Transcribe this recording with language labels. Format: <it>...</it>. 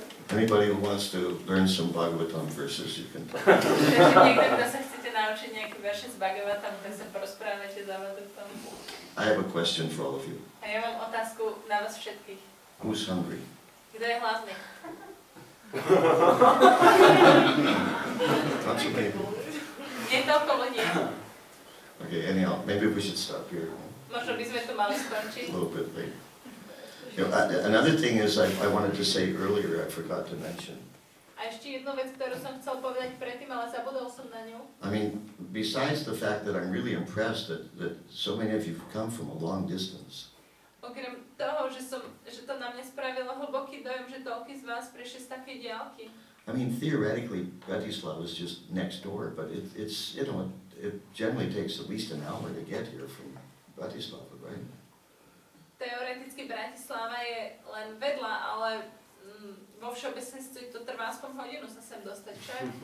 <en>Anybody who wants to learn some Bhagavatam verses, you can talk.</en> <sk>Takže niekto, kto sa chcete naučiť nejaké verše z Bhagavatam, tak sa porozprávate za Bhagavatam.</sk> <en>I have a question for all of you.</en> <sk>A ja mám otázku na vás všetkých.</sk> <en>Who's hungry?</en> <sk>Kto je hladný?</sk> <en>Not so many.</en> <sk>Nie toľko ľudí.</sk> <en>Okay, anyhow, maybe we should stop here.</en> <sk>Možno by sme tu mali skončiť.</sk> <en>A little bit late. You know, another thing is I wanted to say earlier, I forgot to mention.</en> <sk>A ešte jednu vec, ktorú som chcel povedať predtým, ale zabudol som na ňu.</sk> <en>I mean, besides the fact that I'm really impressed that so many of you have come from a long distance.</en> <sk>Okrem toho, že to na mňa spravilo hlboký dojem, že toľkí z vás prišli z takej diaľky.</sk> <en>I mean, theoretically, Bratislava is just next door, but it's you know, it generally takes at least an hour to get here from Bratislava, right?</en> <sk>Teoreticky Bratislava je len vedľa, ale vo všeobecnosti to trvá aspoň hodinu sa sem dostať, čo?</sk>